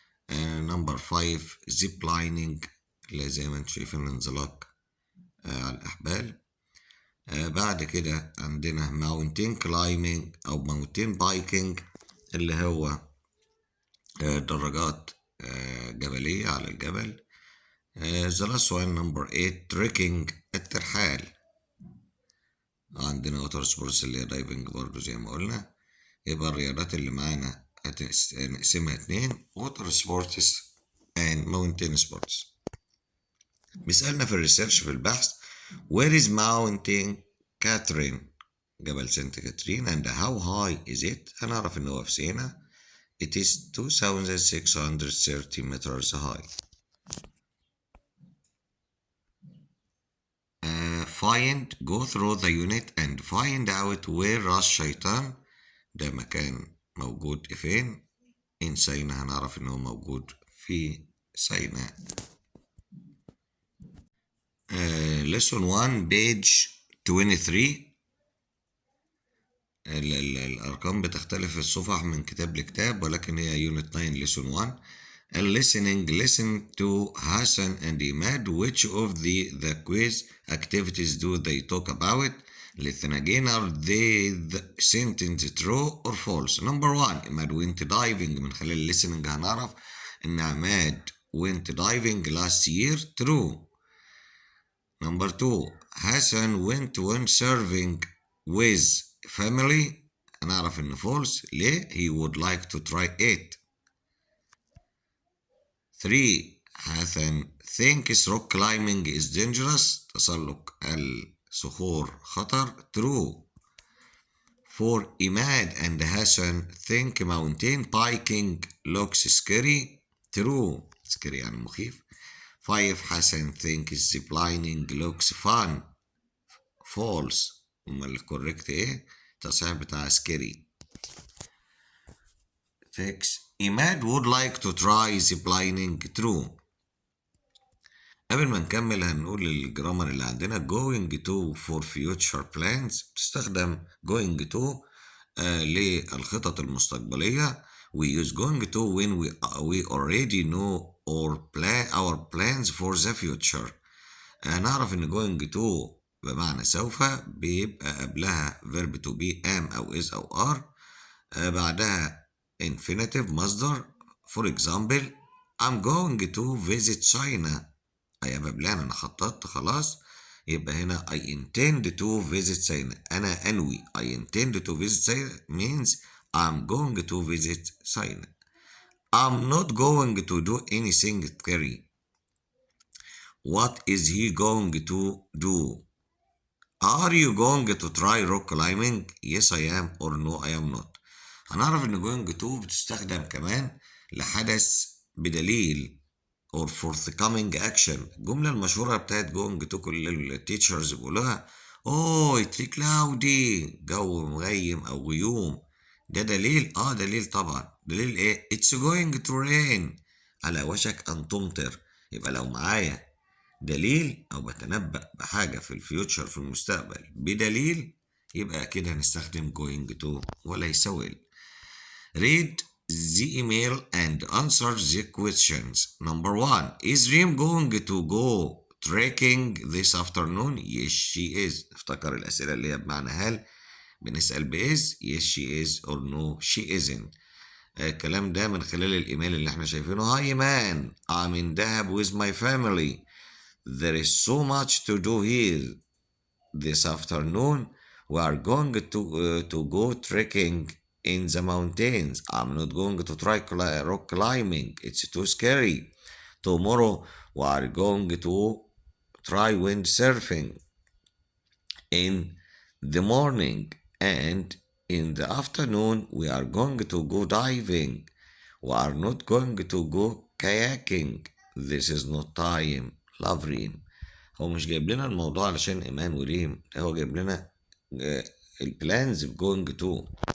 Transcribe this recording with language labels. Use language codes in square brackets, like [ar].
[ar] نمبر 5 زيب لايننج اللي زي ما انتم شايفين الانزلاق على الأحبال. بعد كده عندنا ماونتين كلايمنج أو ماونتين بايكنج اللي هو دراجات جبلية على الجبل. [en] the last one number 8 trekking الترحال. [ar] عندنا ووتر سبورتس اللي هي دايفنج برضو زي ما قلنا. يبقى الرياضات اللي معانا هنقسمها 2 ووتر سبورتس [en] and mountain sports. [ar] بيسألنا في الريسيرش في البحث [en] where is mountain Catherine جبل Saint Catherine and how high is it. [ar] هنعرف ان هو في سينا. [en] it is 2630 meters high. go through the unit and find out where راس شيطان [ar] ده مكان موجود فين. in سينا هنعرف انه موجود في سيناء. [en] lesson 1 page 23. [ar] الأرقام بتختلف في الصفح من كتاب لكتاب ولكن هي unit 9 lesson 1. [en] listen to Hassan and Imad. Which of the quiz activities do they talk about? Listen again. Are they the sentence true or false? Number 1 Imad went diving. [ar] من خلال [en] listening [ar] هنعرف إن عماد [en] went diving last year. True. Number 2 Hassan went windsurfing with family. [ar] هنعرف إنه false. [en] ليه؟ He would like to try it. 3 Hassan thinks rock climbing is dangerous. [ar] تسلق الصخور خطر. True. [en] 4 Imad and Hassan think mountain biking looks scary. True. [ar] scary يعني مخيف. [en] 5 Hassan thinks ziplining looks fun. False. [ar] أمال الكوريكت إيه؟ التصحيح بتاع scary. [en] 6 Imad would like to try ziplining. True. [ar] قبل ما نكمل هنقول الجرامر اللي عندنا. [en] going to for future plans [ar] بتستخدم [en] going to [ar] للخطط المستقبلية. [en] we use going to when we already know our plans for the future. [ar] هنعرف ان going to بمعنى سوف بيبقى قبلها verb to be am أو is أو are. بعدها infinitive مصدر. [en] for example I'm going to visit China. [ar] هيبقى بلان أنا خططت خلاص. [en] يبقى هنا I intend to visit China. [ar] أنا أنوي. [en] I intend to visit China means I'm going to visit China. I'm not going to do anything scary. What is he going to do? Are you going to try rock climbing? Yes I am or no I am not. [ar] هنعرف ان going to بتستخدم كمان لحدث بدليل or forthcoming action. الجملة المشهورة بتاعت going to كل التيتشرز بيقولوها [en] oh it's cloudy [ar] جو مغيم او غيوم. ده دليل دليل طبعا. دليل ايه؟ [en] it's going to rain [ar] على وشك ان تمطر. يبقى لو معايا دليل أو بتنبأ بحاجة في الفيوتشر في المستقبل بدليل، يبقى أكيد هنستخدم going to وليس will. [en] Read the email and answer the questions. Number 1. Is Reem going to go trekking this afternoon? Yes, she is. [ar] افتكر الأسئلة اللي هي بمعنى هل بنسأل بإز. [en] Yes, she is or no, she isn't. [ar] الكلام ده من خلال الإيميل اللي احنا شايفينه. [en] Hi man, I'm in Dahab with my family. There is so much to do here this afternoon. We are going to go trekking in the mountains. I'm not going to try rock climbing. It's too scary. Tomorrow we are going to try windsurfing in the morning, and in the afternoon we are going to go diving. We are not going to go kayaking. This is not time. Love Reem. [ar] هو مش جايب لنا الموضوع علشان إيمان وريم، هو جايب لنا البلانز going to.